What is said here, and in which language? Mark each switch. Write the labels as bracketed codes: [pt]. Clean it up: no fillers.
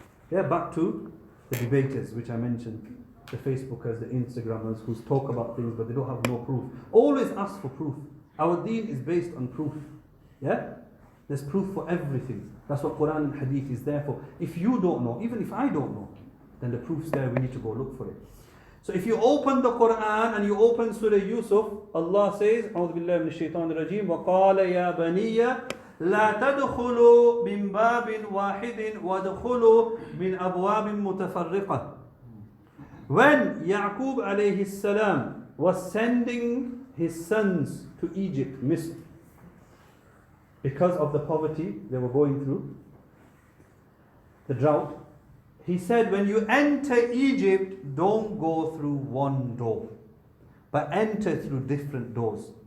[en] Yeah, back to the debaters, which I mentioned. The Facebookers, the Instagrammers, who talk about things but they don't have no proof. Always ask for proof. Our deen is based on proof. Yeah? There's proof for everything. That's what Quran and Hadith is there for. If you don't know, even if I don't know, then the proof's there, we need to go look for it. So if you open the Quran and you open Surah Yusuf, Allah says, [ar] أعوذ بالله من الشيطان الرجيم, وَقَالَ يَا بَنِيَّ لَا تَدْخُلُوا مِنْ بَابٍ وَاحِدٍ وَادْخُلُوا مِنْ أَبْوَابٍ مُتَفَرِّقَةٍ. [en] When Yaqub alayhi salam was sending his sons to Egypt, Misr, because of the poverty they were going through, the drought, he said, when you enter Egypt, don't go through one door, but enter through different doors.